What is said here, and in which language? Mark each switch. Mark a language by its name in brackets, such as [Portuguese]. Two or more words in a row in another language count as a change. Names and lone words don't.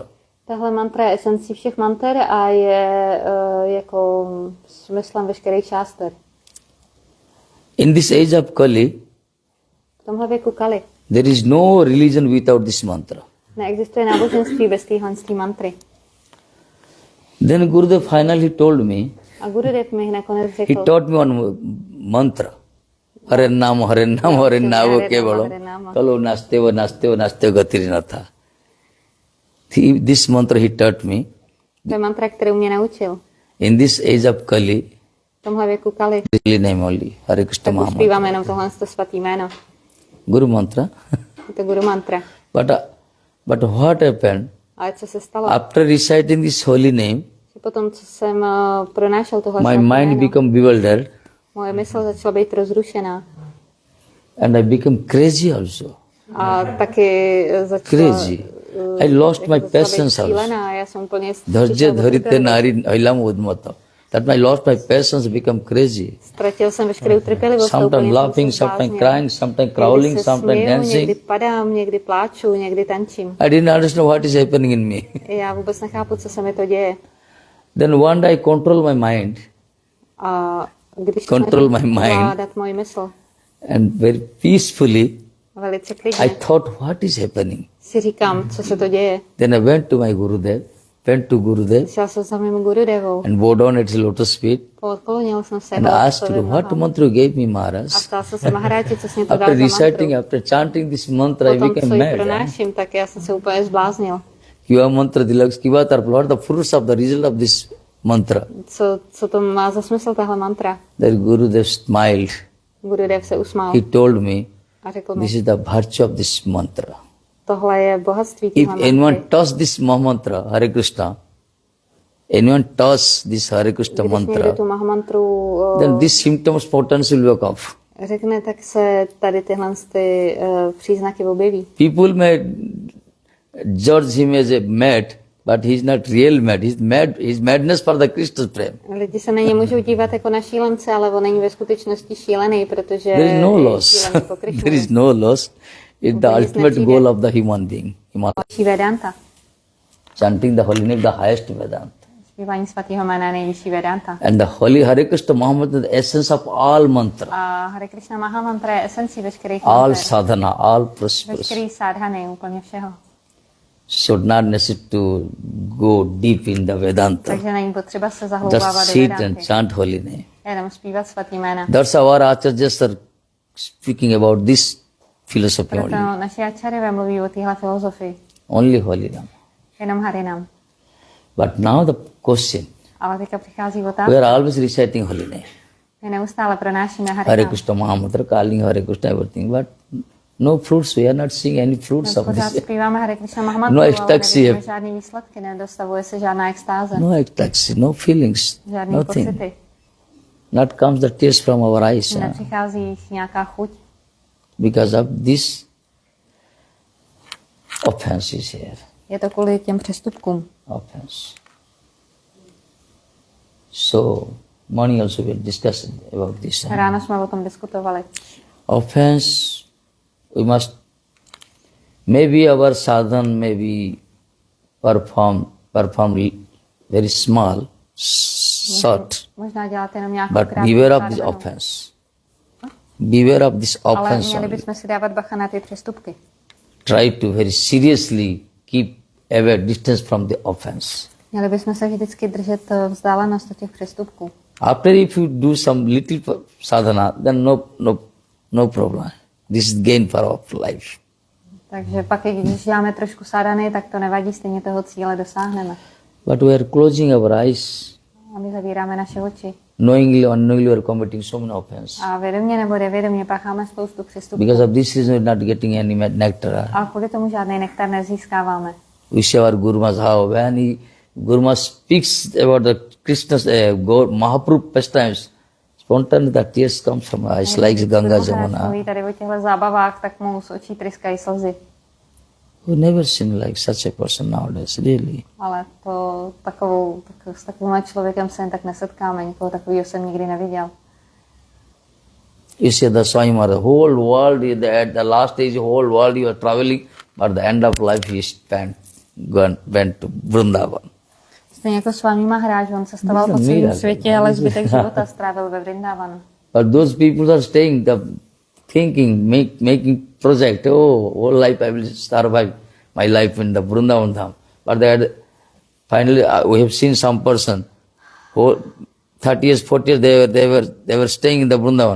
[Czech] tahle mantra je esencí všech manter a je jako smyslem veškerých šáster. [English] In this age of Kali, [Czech] V tomhle věku Kali [English] there is no religion without this mantra. [Czech] neexistuje náboženství bez téhle mantry. [English] Then Gurudev finally told me, [Czech] A Gurudev mi nakonec [English] he [Czech] řekl, [English] taught me one mantra. [Sanskrit] Hare Nama kevalo. Kalo naste gatirina tha. [English] This mantra he taught me. [Czech] To je mantra, kterou mě naučil. [English] In this age of Kali, [Czech] V tomhle věku Kali. [English] really name only, Hare Krishna [Czech] Tak už Mahamantra. zpíváme jenom tohle svatý jméno. [English] Guru mantra. [Czech] Je to guru mantra. [English] But what happened? [Czech] Ale co se stalo? [English] After reciting this holy name, [Czech] Že potom, co jsem pronášel tohle [English] my [Czech] svatý [English] mind [Czech] jméno, [English] became bewildered [Czech] moje mysl začala být rozrušená. [English] and I became crazy also. [Czech] A taky začala... [English] Crazy. I lost my patience also. [Czech] šílená. Já jsem úplně [Bangla] Dharje dharite nari ailam udmata. [English] That I lost my patience, become crazy. [Czech] Ztratil jsem veškerou trpělivost. [English] Sometimes laughing, sometimes crying, sometimes crawling, sometimes [Czech] Někdy [English] dancing. [Czech] padám, někdy pláču, někdy tančím. [English] I didn't understand what is happening in me. [Czech] Já vůbec nechápu, co se mi to děje. [English] Then one day I control my mind [Czech] A když [English] Control my mind. [Czech] vládat moji mysl, [English] and very peacefully [Czech] velice [English] I [Czech] klidně, [English] thought what is happening. [Czech] si říkám, co se to děje. [English] Then I went to my Gurudev, went to Gurudev [Czech] Šel jsem za mým Gurudevou, [English] and bowed down at his lotus feet [Czech] podklonil jsem se [English] and asked him, what mantra you gave me, Maharaj? [Czech] a ptal jsem se Maharádže, co jsi mi to dal [English] After [Czech] za [English] reciting, [Czech] mantru. [English] after chanting this mantra, I [Czech] Potom, co [English] became [Czech] ji [English] mad. [Czech] pronáším, tak já jsem se úplně zbláznil. [Bangla] Kiva mantra dilaks, kiva tarpal, [English] what are the fruits of the result of this mantra? [Czech] Co to má za smysl, tahle mantra? [English] Then Gurudev smiled. [Czech] Gurudev se usmál [English] He told me, [Czech] a řekl mi, [English] this is the virtue of this mantra. [Czech] tohle je bohatství [English] If [Czech] téhle [English] anyone [Czech] mantry. [English] touch this mantra, Hare Krishna, anyone touch this Hare Krishna [Czech] Když někdo [English] mantra, [Czech] tu Mahamantru [English] then these symptoms potential will work off. [Czech] řekne, tak se tady tyhle příznaky objeví. [English] People may judge him as a mad, but he is not real mad. He is mad. He is madness for the Krishna's prem. [Czech] Lidi se na ně můžou dívat jako na šílence, ale on není ve skutečnosti šílený, protože [English] There is no [Czech] je [English] loss. [Czech] šílený po [English] There [Czech] Krišnovi. [English] is no loss. It's the ultimate goal of the human being. [Czech] Nejvyšší Vedanta. [English] Chanting the holy name, the highest Vedanta. [Czech] Zpívání svatého jména nejvyšší Vedanta. [English] And the holy Hare Krishna Mahamantra is the essence of all mantra, [Czech] A Hare Krishna Mahamantra je esencí veškerých [English] all mantra, sadhana, all prosperous. [Czech] veškerý sádhany, úplně všeho. [English] Should not necessary to go deep in the Vedanta. [Czech] Takže není potřeba se [English] Just [Czech] zahlouvávat do [English] sit and [Czech] Vedanty. [English] chant holy name. [Czech] Jenom zpívat svatý jména. [English] That's our acharyas are speaking about this philosophy [Czech] Proto [English] only. [Czech] naši ačarové mluví o téhle filozofii. [English] Only holy name. [Czech] Jenom Harinam. [English] But now the question, [Czech] Ale teďka přichází [English] we [Czech] otázka. [English] are always reciting holy name. [Czech] My neustále pronášíme [English] Hare [Czech] Harinam. [English] Krishna Mahamantra, calling Hare Krishna everything, but no fruits, we are not seeing any fruits of [Czech] Pořád [English] this. [Czech] zpíváme Hare Krishna Mahamantru, [English] No [Czech] ale [English] ecstasy. [Czech] nevidíme žádný výsledky, nedostavuje se žádná extáze, [English] No ecstasy, no feelings, [Czech] žádný [English] nothing. [Czech] pocity. [English] Not comes the tears from our eyes [Czech] Nepřichází nějaká chuť, [English] because of this offense is here. [Czech] je to kvůli těm přestupkům. [English] Offense. So, morning also we discussed about this. [Czech] Ráno jsme o tom diskutovali. [English] Offense, we must, maybe our sadhan may be performed very small, short, [Czech] Možná dělat jenom nějakou [English] but [Czech] krátkou [English] beware of this [Czech] sádhanu. [English] offense. Beware of this [Czech] Ale [English] offense [Czech] měli [English] only. [Czech] bychom si dávat bacha na ty přestupky. [English] Try to very seriously keep away distance from the offense. [Czech] Měli bychom se vždycky držet vzdálenost od těch přestupků. [English] After if you do some little sadhana, then no problem. This is gain for our life. [Czech] Takže pak, i když děláme trošku sádhany, tak to nevadí, stejně toho cíle dosáhneme. [English] But we are closing our eyes, [Czech] A my zavíráme naše oči. [English] knowingly or unknowingly we are committing so many offenses. [Czech] A vědomě nebo nevědomě pácháme spoustu přestupků. [English] Because of this reason we are not getting any nectar. [Czech] Ale kvůli tomu žádný nektar nezískáváme. [English] We see our Gurumas how when Guruma speaks about the Krishna's Mahaprabhu pastimes, spontaneously the tears come from our eyes like Ganga Jamuna. [Czech] Mluví tady o těchto zábavách, tak mu z očí tryskají slzy. [English] We never seen like such a person nowadays, really. [Czech] Ale to s takovým člověkem se jen tak nesetkáme, nikoho takového jsem nikdy neviděl. [English] You see the Swami Maharaj, whole world, at the last stage, whole world you are traveling, but at the end of life he went to Vrindavan. [Czech] Stejně jako Swami Maharádž, on cestoval po celém světě, ale zbytek života strávil ve Vrindavanu. [English] But those people are staying, thinking, making project, whole life I will survive my life in the Vrindavan Dham. But finally we have seen some person, 30 years, 40 years, they were staying in the Vrindavan.